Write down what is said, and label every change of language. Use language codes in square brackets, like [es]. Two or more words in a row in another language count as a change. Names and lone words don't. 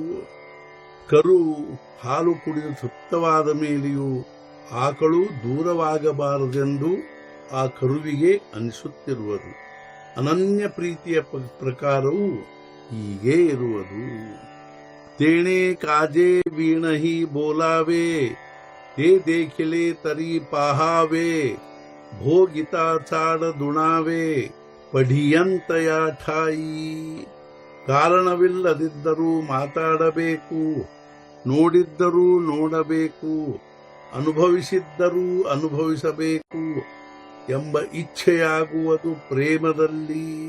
[kn] ಕರು ಹಾಲು ಕುಡಿದು ತೃಪ್ತವಾದ ಮೇಲೆಯೂ ಆಕಳು ದೂರವಾಗಬಾರದೆಂದು ಆ ಕರುವಿಗೆ ಅನಿಸುತ್ತಿರುವುದು. ಅನನ್ಯ ಪ್ರೀತಿಯ ಪ್ರಕಾರವು ಹೀಗೇ ಇರುವುದು. [mr] तेणे काजे वीणहि बोलावे ते देखिले तरी पाहावे भोगिता चाड दुणावे पडियंतया ठायी. [kn] ಕಾರಣವಿಲ್ಲದಿದ್ದರೂ ಮಾತಾಡಬೇಕು, ನೋಡಿದ್ದರೂ ನೋಡಬೇಕು, ಅನುಭವಿಸಿದ್ದರೂ ಅನುಭವಿಸಬೇಕು ಎಂಬ ಇಚ್ಛೆಯಾಗುವುದು ಪ್ರೇಮದಲ್ಲಿ.